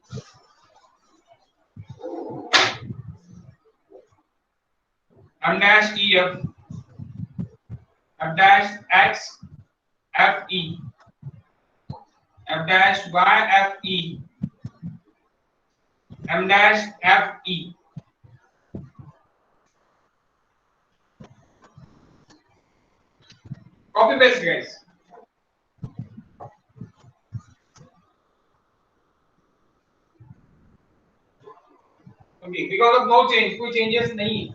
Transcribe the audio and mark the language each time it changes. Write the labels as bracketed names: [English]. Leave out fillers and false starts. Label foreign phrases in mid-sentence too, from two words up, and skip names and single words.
[English] M dash E F. F dash X F E. F dash Y F E. M dash F E. Copy paste guys. Okay, because of no change, [Hindi] कोई changes नहीं.